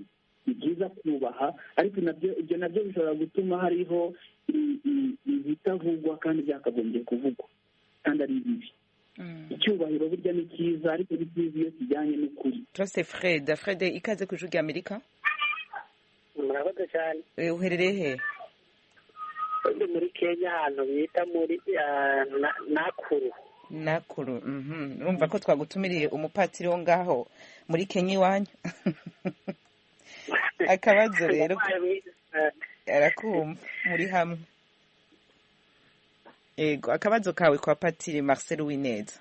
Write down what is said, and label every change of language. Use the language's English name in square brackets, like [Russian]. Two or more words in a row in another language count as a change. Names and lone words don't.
[Kinyarwanda] Ni byiza kubaha, ariko ibyo nabyo bishobora gutuma hariho ibitavugwa kandi byakagombye kuvugwa kandi ari bibi. Icyubahiro burya ni cyiza, ariko ni cyiza iyo kijyanye n'ukuri. Turase Fred ikaze ku Ijwi ry'Amerika. Murakoze cyane. Uherereye he? Ndi muri Kenya, ahantu bita muri Nakuru. Urumva ko twagutumiriye umupatiri wo ngaho muri Kenya iwanyu. Akabazo rero arakumva muri hamwe. Ego, akabazo kawe kwa Patiri Marcel Wineza.